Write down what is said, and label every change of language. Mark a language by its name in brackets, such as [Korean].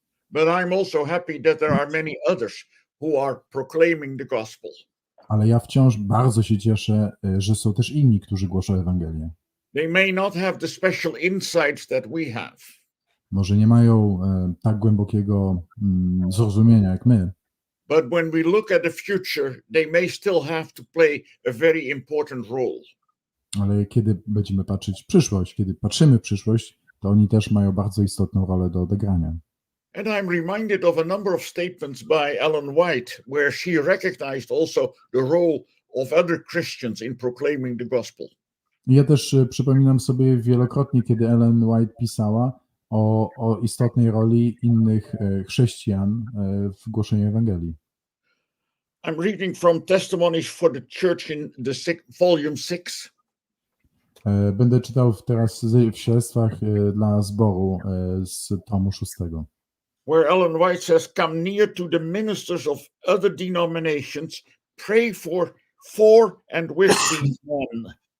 [English] But I'm also happy that there are many others who are proclaiming the gospel. [Polish] Ale ja wciąż bardzo się cieszę, że są też inni, którzy głoszą Ewangelię. [English] They may not have the special insights that we have. [Polish] Może nie mają tak głębokiego zrozumienia jak my. [English] But when we look at the future, they may still have to play a very important role. [Polish] Ale kiedy będziemy patrzeć w przyszłość, kiedy patrzymy w przyszłość, to oni też mają bardzo istotną rolę do odegrania. [English] And I'm reminded of a number of statements by Ellen White, where she recognized also the role of other Christians in proclaiming the gospel. [Polish] Ja też przypominam sobie wielokrotnie, kiedy Ellen White pisała o istotnej roli innych chrześcijan w głoszeniu Ewangelii. [English] I'm reading from Testimonies for the Church in the volume 6. [Polish] Będę czytał teraz w świadectwach dla zboru z tomu 6. [English] Where Ellen White says, "Come near to the ministers of other denominations, pray for and with these men."